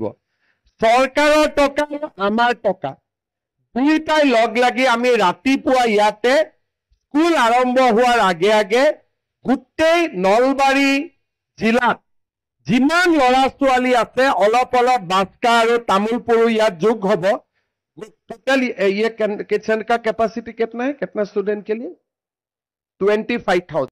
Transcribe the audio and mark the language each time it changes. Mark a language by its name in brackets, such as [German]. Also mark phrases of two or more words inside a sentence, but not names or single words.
[Assamese] চৰকাৰৰ টকা আমাৰ টকা দুইটাই লগ লাগি আমি ৰাতিপুৱা ইয়াতে স্কুল আৰম্ভ হোৱাৰ আগে আগে গোটেই নলবাৰী জিলাত যিমান ল'ৰা ছোৱালী আছে অলপ অলপ বাস্কা আৰু তামুলপুৰো ইয়াত যোগ হ'ব। [Hindi] टोटल ये किचन का कैपेसिटी कितना है, कितना स्टूडेंट के लिए? 25,000।